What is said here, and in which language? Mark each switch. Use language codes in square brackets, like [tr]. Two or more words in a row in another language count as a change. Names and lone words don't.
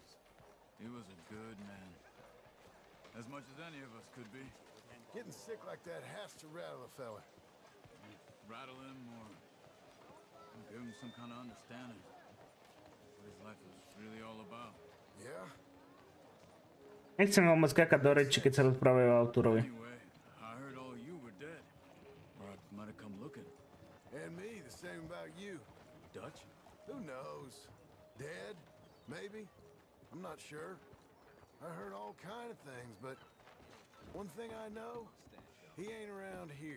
[en] He was a good man. As much as any of us could be. Getting sick like that has to rattle a fella. Rattle him or give him some kind of understanding. What his life was really all about. Yeah? [sk] Nechcem ho moc skakať do reči, keď sa rozprávajú o autorovi. [en] Anyway, I heard all you were dead. Or I might have come looking. And me, the same about you. Dutch? Who knows? Dead? Maybe? I'm not sure. I heard all kind of things, but one thing I know, he ain't around here.